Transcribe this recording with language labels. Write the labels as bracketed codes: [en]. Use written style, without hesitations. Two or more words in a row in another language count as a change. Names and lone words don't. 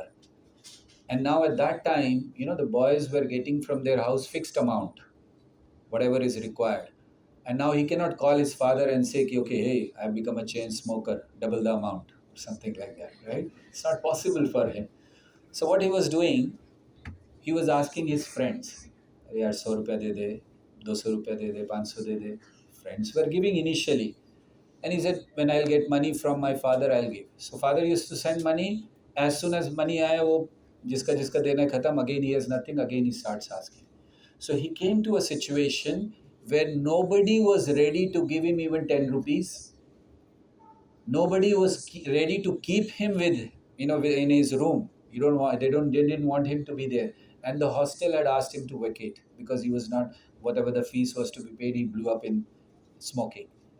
[en] And now at that time, the boys were getting from their house fixed amount, whatever is required. And now he cannot call his father and say, "Okay, hey, I've become a chain smoker, double the amount," or something like that, right? It's not possible for him. So what he was doing, he was asking his friends, [hi] "अरे यार 100 रुपया दे दे, 200 रुपया दे दे, 500 दे दे." [en] Friends were giving initially. And he said, "When I'll get money from my father, I'll give." So father used to send money. As soon as money [hi] आया, वो जिसका जिसका देना खत्म, [en] again he has nothing, again he starts asking. So he came to a situation where nobody was ready to give him even 10 rupees. Nobody was ready to keep him with, in his room. They didn't want him to be there. And the hostel had asked him to vacate because he was not, whatever the fees was to be paid, he blew up in smoking.